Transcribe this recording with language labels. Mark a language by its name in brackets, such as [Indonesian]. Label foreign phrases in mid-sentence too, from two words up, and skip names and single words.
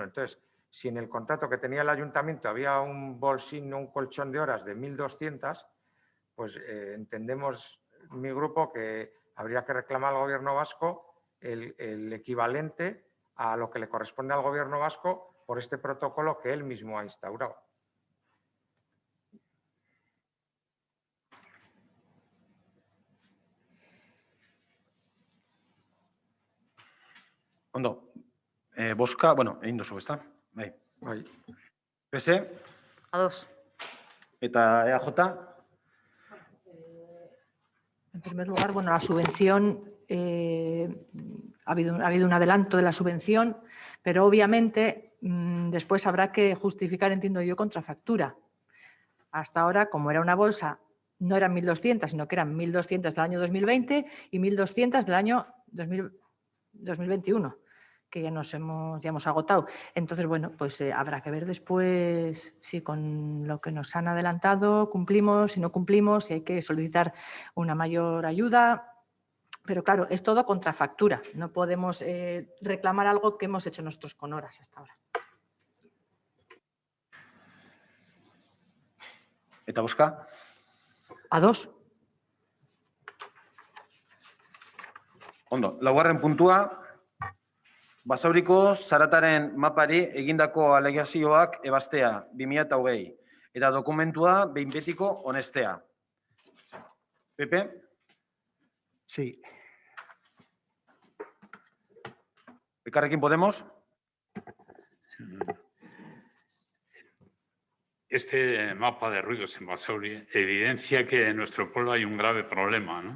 [Spanish] Entonces, si en el contrato que tenía el ayuntamiento había un bolsín o un colchón de horas de 1.200, pues entendemos mi grupo que habría que reclamar al Gobierno vasco el equivalente a lo que le corresponde al Gobierno vasco por este protocolo que él mismo ha instaurado. [Basque] Ondo, bozka, bueno, egin duzu, ezta? Bai. Bai. PS Ados. eta EAJ. [Spanish] En primer lugar, bueno, la subvención, ha habido un adelanto de la subvención, pero obviamente después habrá que justificar, entiendo yo, contrafactura. Hasta ahora, como era una bolsa, no eran 1.200, sino que eran 1.200 del año 2020 y 1.200 del año 2021, que ya hemos agotado. Entonces, bueno, pues habrá que ver después si con lo que nos han adelantado cumplimos, si no cumplimos, si hay que solicitar una mayor ayuda. Pero claro, es todo contrafactura. No podemos reclamar algo que hemos hecho nosotros con horas hasta ahora. [Basque] Eta bozka. A2. Ondo, laugarren puntua. Basauriko zarataren mapari egindako alegazioak ebastea 2020 eta dokumentua behin betiko onestea. Pepe? [Spanish] Sí. [Basque] Elkarrekin Podemos? [Spanish] Este mapa de ruidos en Basauri evidencia que en nuestro pueblo hay un grave problema, ¿no?